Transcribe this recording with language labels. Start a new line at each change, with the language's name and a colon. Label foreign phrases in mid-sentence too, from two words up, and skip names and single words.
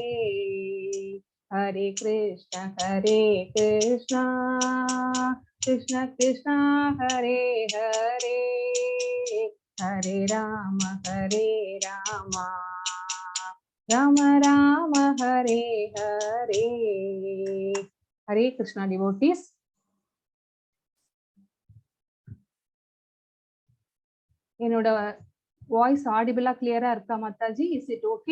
Sanskrit: हरे कृष्ण कृष्ण कृष्ण हरे हरे, हरे राम राम राम हरे हरे.
Hindi: हरे कृष्णा डिवोटीज.
Tamil: என்னோட
English: voice audible-aa clear-aa
Tamil: இருக்கா மாதாஜி?
English: Is it okay?